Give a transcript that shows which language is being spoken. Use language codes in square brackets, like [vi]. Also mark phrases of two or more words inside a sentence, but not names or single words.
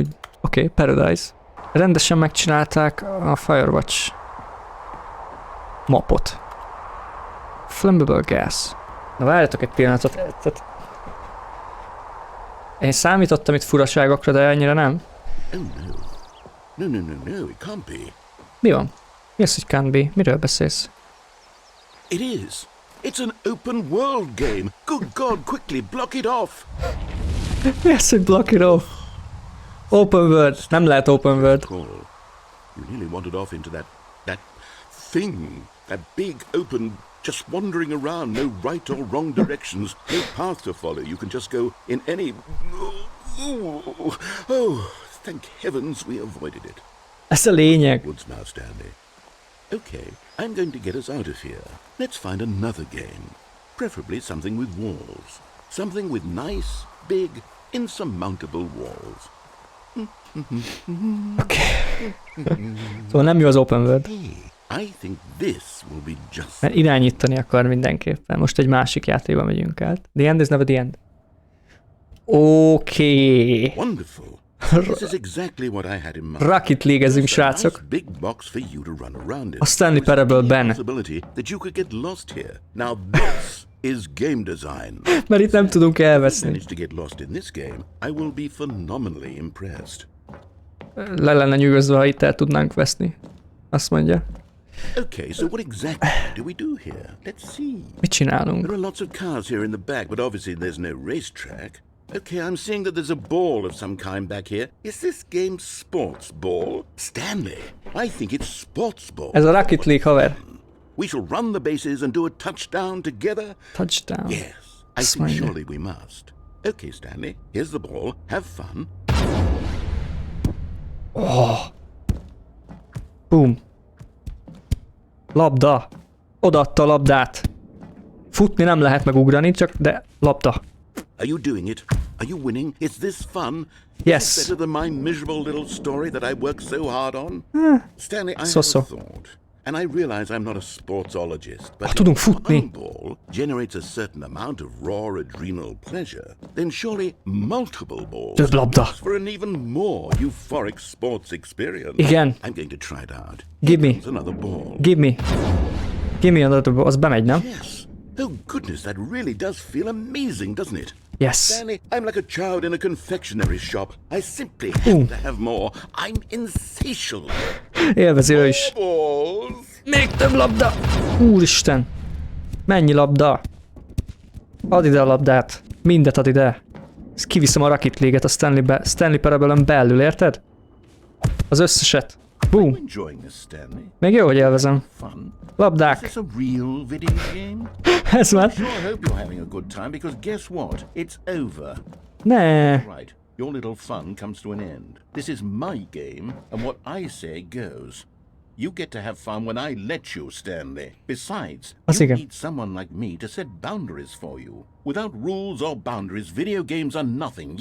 [hu] Oké, Paradise. Rendesen megcsinálták a Firewatch mapot. [en] Flammable gas. [hu] Na várjatok egy pillanatot. Tehát én számítottam itt furaságokra, de ennyire nem. [en] Oh no, it can't be. [hu] Mi van? Mi az, hogy [en] can't be? [hu] Miről beszélsz? [en] It is. It's an open world game. Good God, quickly block it off. [hu] Mi az, hogy [en] block it off? Open world. [hu] Nem lehet [en] open world. You nearly wandered off into that thing. That big open, just wandering around, no right or wrong directions, no path to follow. You can just go in any... Oh, thank heavens we avoided it. [hu] Ez a lényeg. [en] Woods now, Stanley. Okay, I'm going to get us out of here. Let's find another game. Preferably something with walls. Something with nice, big, insurmountable walls. [hu] Okay. Szóval nem jó az [en] open world. I think this will be just... [hu] Mert irányítani akar mindenképpen. Most egy másik játékba megyünk át. [en] The end is never the end. Oké. Wonderful. This is exactly what I had in mind. [hu] Rocket League-ezünk, srácok. [en] Big box for you to run around in. [hu] A Stanley Parable-ben. [en] Possibility that you could get lost here. Now this is game design. [hu] Mert itt nem tudunk elveszni. [en] Manage to get lost in this game, I will be phenomenally impressed. [hu] Le lenne nyugodva, ha itt el tudnánk veszni. Azt mondja. [en] Okay, so what exactly do we do here? Let's see. [hu] Mit csinálunk? [en] There are lots of cars here in the back, but obviously there's no racetrack. Okay, I'm seeing that there's a ball of some kind back here. Is this game sports ball? Stanley, I think it's sports ball. [hu] Ez a Rocket League, haver. [en] We shall run the bases and do a touchdown together. Touchdown. Yes, I think surely we must. Okay, Stanley, here's the ball. Have fun. Oh. Boom. [hu] Labda. Odaadta a labdát. Futni nem lehet megugrani, csak de labda. [en] Are you doing it? Are you winning? Is this fun? Yes. Is it better than my miserable little story that I worked so hard on? Stanley, I So-so. have a thought. And I realize I'm not a sportsologist, but [hu] tudunk [en] if [hu] futni. [en] one ball generates a certain amount of raw adrenal pleasure, then surely multiple balls [hu] Több labda. [en] makes for an even more euphoric sports experience. [hu] Igen. [en] I'm going to try it out. Give me. Here's another ball. Give me. Give me another ball. [hu] Az bemegy, nem? [en] Yes. Oh goodness, that really does feel amazing, doesn't it? Yes. Stanley, I'm like a child in a confectionery shop. I simply have to have more. I'm insatiable. [hu] Élvezi ő is. [en] Balls. [hu] Még több labda! Úristen! Mennyi labda? Add ide a labdát. Mindet add ide. Ezt kiviszem a Rocket League-et a Stanley Parabellum belül, érted? Az összeset. [en] Boom! Enjoying this, Stanley? [hu] Még jó, hogy élvezem. [en] Fun. Is [hu] Labdák. [en] this a real video game? [hu] Ez már. [en] Sure hope you're having a good time because guess what? It's over. [hu] Ne. [en] Right. Your little fun comes to an end. This is my game, and what I say goes. You get to have fun when I let you, Stanley. Besides, [hu] Az [en] you [hu] igen. [en] need someone like me to set boundaries for you. Without rules or boundaries, video games are nothing.